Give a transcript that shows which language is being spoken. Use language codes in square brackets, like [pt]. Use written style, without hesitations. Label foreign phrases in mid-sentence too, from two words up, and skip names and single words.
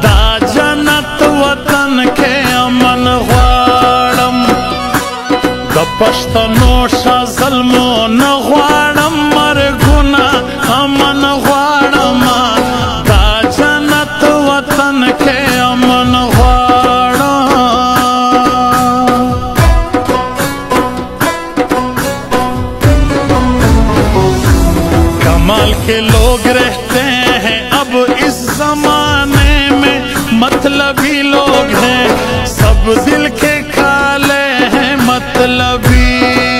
[ps] دا جنت وطن کې امن غواړم د پښتنو شه ظلمو نه غواړم مرګونه امن غواړم دا جنت وطن کې امن غواړم [hi] कमाल के लोग रहते हैं अब इस जमाने में मतलबी लोग हैं सब दिल के काले हैं मतलबी